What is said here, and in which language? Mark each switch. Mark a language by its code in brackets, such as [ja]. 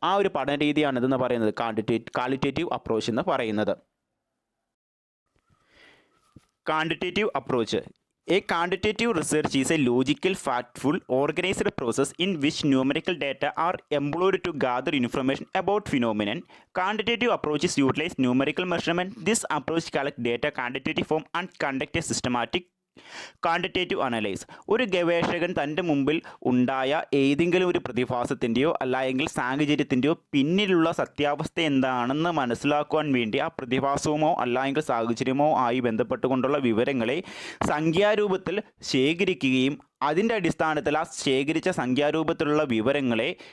[ml] ആ ഒരു പഠന രീതിയാണ് ഇതെന്ന് പറയുന്നത് ക്വാളിറ്റേറ്റീവ് അപ്രോച്ച് എന്ന് പറയുന്നത്. [en] Quantitative approach. A quantitative research is a logical, factful, organized process in which numerical data are employed to gather information about phenomenon. Quantitative approaches utilize numerical measurement. This approach collects data quantitative form and conduct a systematic quantitative analyse. [ml] ഒരു ഗവേഷകൻ തൻ്റെ മുമ്പിൽ ഉണ്ടായ ഏതെങ്കിലും ഒരു പ്രതിഭാസത്തിൻ്റെയോ അല്ലെങ്കിൽ സാഹചര്യത്തിൻ്റെയോ പിന്നിലുള്ള സത്യാവസ്ഥ എന്താണെന്ന് മനസ്സിലാക്കുവാൻ വേണ്ടി ആ പ്രതിഭാസവുമോ അല്ലെങ്കിൽ സാഹചര്യമോ ആയി ബന്ധപ്പെട്ടുകൊണ്ടുള്ള വിവരങ്ങളെ സംഖ്യാരൂപത്തിൽ ശേഖരിക്കുകയും അതിൻ്റെ അടിസ്ഥാനത്തിൽ ആ ശേഖരിച്ച സംഖ്യാരൂപത്തിലുള്ള വിവരങ്ങളെ